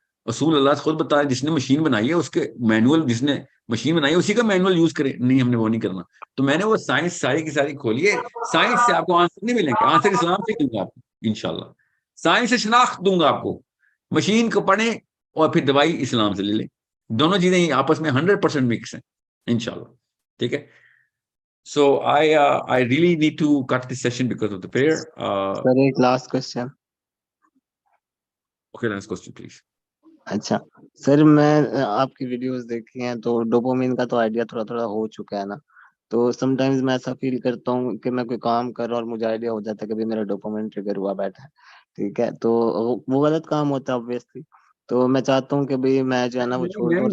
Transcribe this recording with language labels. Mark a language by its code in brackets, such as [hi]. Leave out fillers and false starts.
[ur] رسول اللہ خود بتا رہے جس نے مشین بنائی ہے اس کے مینول، جس نے مشین بنائی ہے اسی کا مینول یوز کرے. نہیں ہم نے وہ نہیں کرنا. تو میں نے وہ سائنس ساری کی ساری کھولی ہے. سائنس سے آپ کو آنسر نہیں ملیں گے, آنسر اسلام سے دوں گا آپ کو انشاءاللہ. سائنس سے شناخت دوں گا آپ کو. مشین کو پڑھیں اور پھر دوائی اسلام سے لے لیں. دونوں چیزیں آپس میں 100% مکس ہیں انشاءاللہ. ٹھیک ہے. [en] So I really need to cut this session because of the prayer. [ur] سر ایک last question. [en] Okay, last question please. [ur] اچھا سر, میں آپ کی ویڈیوز دیکھی ہیں تو ڈوپامین کا تو آئیڈیا تھوڑا تھوڑا ہو چکا ہے نا, تو سم ٹائمز میں ایسا فیل کرتا ہوں کہ میں کوئی کام کر رہا ہوں اور مجھے آئیڈیا ہو جاتا ہے کہ بھی میرا ڈوپامین ٹریگر ہوا بیٹھا ہے, ٹھیک ہے, تو وہ غلط کام ہوتا ہے obviously. تو میں چاہتا ہوں کہ بھی میں جو ہے نا وہ چھوڑ دوں.